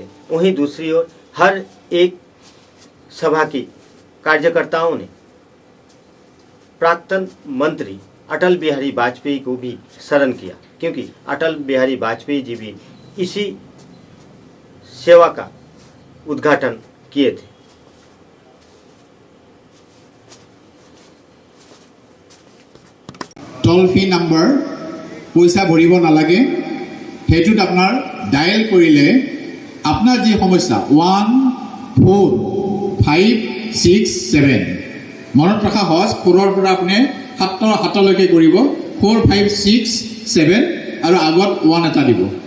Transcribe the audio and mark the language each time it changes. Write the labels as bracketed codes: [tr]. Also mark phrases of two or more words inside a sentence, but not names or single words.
[hi] वहीं दूसरी ओर हर एक सभा की कार्यकर्ताओं ने प्राक्तन मंत्री अटल बिहारी वाजपेयी को भी स्मरण किया, क्योंकि अटल बिहारी वाजपेयी जी भी इसी सेवा का उद्घाटन किए थे। [en] toll free number [as] পইচা ভৰিব নালাগে, সেইটোত আপোনাৰ ডায়েল কৰিলে আপোনাৰ যি সমস্যা 14567 মনত ৰখা সহজ। 4ৰ পৰা আপুনি 7লৈকে কৰিব। 4567 আৰু আগত 1 এটা দিব।